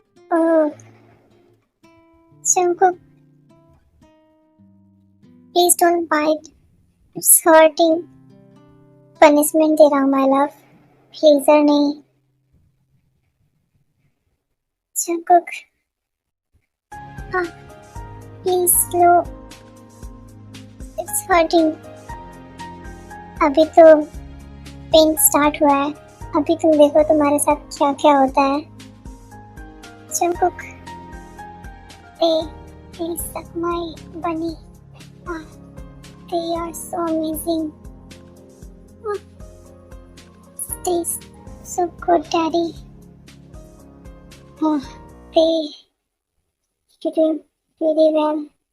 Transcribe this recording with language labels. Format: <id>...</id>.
<en>Oh, Jungkook, please don't bite. It's hurting.</en> <hi>Punishment दे रहा हूँ</hi> <en>my love.</en> <hi>Pleaser नहीं.</hi> <en>Jungkook, ah, please slow. It's hurting.</en> <hi>अभी तो pain start हुआ है, अभी तुम देखो तुम्हारे साथ क्या क्या होता है।</hi> <en>Jungkook, they suck my bunny. Ah, they are so amazing. Ah, tastes so good, daddy. Ah, they doing really well.</en>